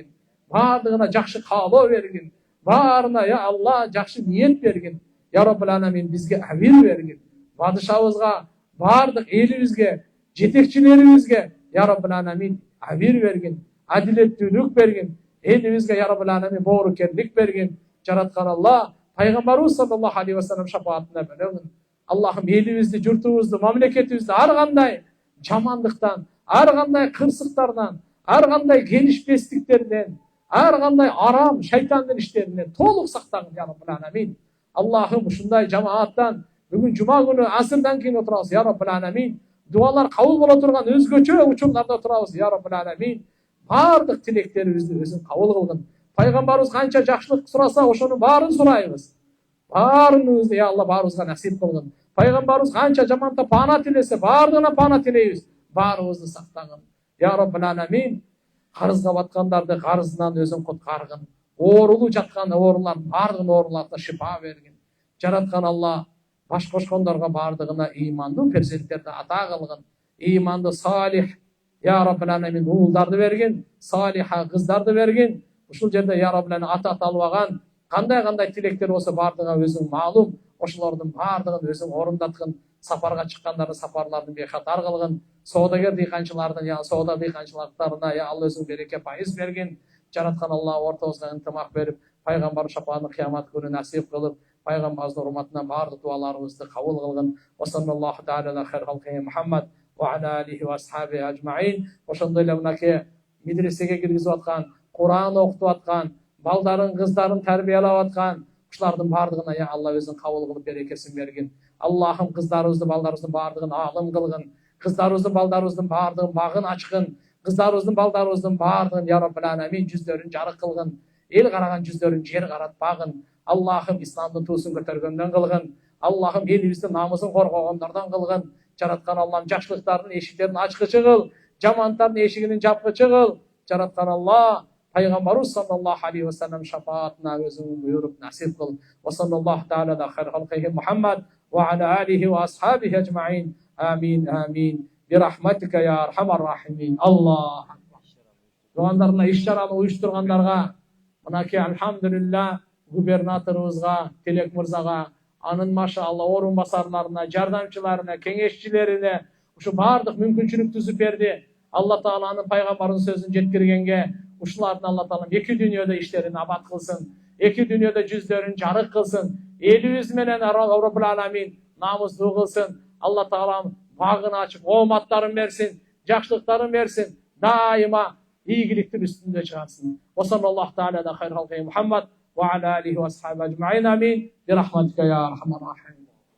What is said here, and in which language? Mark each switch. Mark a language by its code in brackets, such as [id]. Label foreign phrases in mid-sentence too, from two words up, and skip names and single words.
[ky] Баардыгына жакшы каалоо бергин. Баарына, я Алла, жакшы ниет бергин. [ar] يا رب العالمين, [ky] бизге амир бергин. Падышабызга, баардык элибизге, жетекчилерибизге, [ar] يا رب العالمين, [ky] амир бергин. Адилеттүүлүк бергин. Элибизге, [ar] يا رب العالمين, [ky] боорукерлик бергин. Жараткан Алла, пайгамбарыбыз [ar] صلى الله عليه وسلم [ky] шафаатына бөлөгүн. Аллахым элибизди, журтубузду, мамлекетибизди ар кандай жамандыктан, ар кандай кырсыктардан, ар кандай келишпестиктерден, ар кандай арам шайтандын иштеринен толук сактагын, [ar] يا رب العالمين. [ky] Аллахым ушундай жамааттан бүгүн жума күнү асырдан кийин отурабыз, [ar] يا رب العالمين. [ky] Дуалар кабыл боло турган өзгөчө учурларда турабыз, [ar] يا رب العالمين. [ky] Бардык тилектерибизди өзүң кабыл кылгын. Пайгамбарыбыз канча жакшылык сураса, ошонун баарын сурайбыз. Баарыбызды, я Алла, баарыбызга насип кылгын. Пайгамбарыбыз канча жаманта пана тилесе, баардыгына пана тилейбиз. Баарыбызды сактагын. [ar] يا رب العالمين, [ky] карызга баткандарды карызынан өзүң куткаргын. Оорулуу жаткан оорулардын баардыгын ооруларына шифа бергин. Жараткан Алла, баш кошкондорго баардыгына имандуу перзенттерди ата кылгын. Иманды салих, [ar] يا رب العالمين, [ky] уулдарды бергин, салиха кыздарды бергин. Ушул жерде, [ar] يا رب العالمين, [ky] ата албаган кандай тилектер болсо баардыгына өзүң маалым. Ошолордун баардыгын өзүң орундаткын. Сапарга чыккандарды сапарлардын бейхатар кылгын. Соодагер дыйканчылардын, я соода дыйканчылыктарына, я Алла, өзүң береке пайыз бергин. Жараткан Алла, ортобузга ынтымак берип, пайгамбар шапаатын кыямат күнү насип кылып, пайгамбарыбыздын урматына бардык дуаларыбызды кабыл кылгын. [ar] وصلى الله تعالى على خير خلقه محمد وعلى آله وأصحابه أجمعين. [ky] Ошондой эле мынакей медресеге киргизип аткан, Куран окутуп аткан, балдарын, кыздарын тарбиялап аткан ушулардын бардыгына я Алла өзүн кабыл кылып берекесин бергин. Аллахым кыздарыбызды, балдарыбыздын бардыгын алым кылгын. Кыздарыбыздын, балдарыбыздын бардыгын багын ачкын. Кыздарыбыздын, балдарыбыздын бардыгын [ar] يا رب العالمين [ky] жүздөрүн жарык кылгын. Эл караган жүздөрүн жер каратпагын. Аллахым исламдын туусун көтөргөндөн кылгын. Аллахым элибиздин намысын коргогондордон кылгын. Жараткан Аллахым жакшылыктардын эшиктерин ачкычы кыл, жамандардын эшигинин жапкычы кыл. Жараткан Аллах Пайгамбарыбыз [ar] صلى الله عليه وسلم [ky] шафаатына өзүң буйруп насип кыл. [ar] وصلى الله تعالى على خير خلقه محمد وعلى آله وأصحابه أجمعين. آمين، آمين. برحمتك يا أرحم الراحمين. Аллах. [ky] Тугандарына иш-чараны уюштургандарга, мынакей алхамдулилля губернаторубузга, Телек мырзага, анын машалла орун басарларына, жардамчыларына, кеңешчилерине ушу бардык мүмкүнчүлүк түзүп берди. Алла Тааланын пайгамбарынын сөзүн жеткиргенге ушулардын Алла Таалам эки дүйнөдө иштерин абат кылсын, эки дүйнөдө жүздөрүн жарык кылсын, элибиз менен [ar] رب العالمين [ky] намыстуу кылсын. Алла Таалам багын ачып, ооматтарын берсин, жакшылыктарын берсин, дайыма ийгиликтин үстүндө чыгарсын. [ar] وصلى الله تعالى على خير خلقه محمد وعلى آله وأصحابه أجمعين. آمين. برحمتك يا أرحم الراحمين.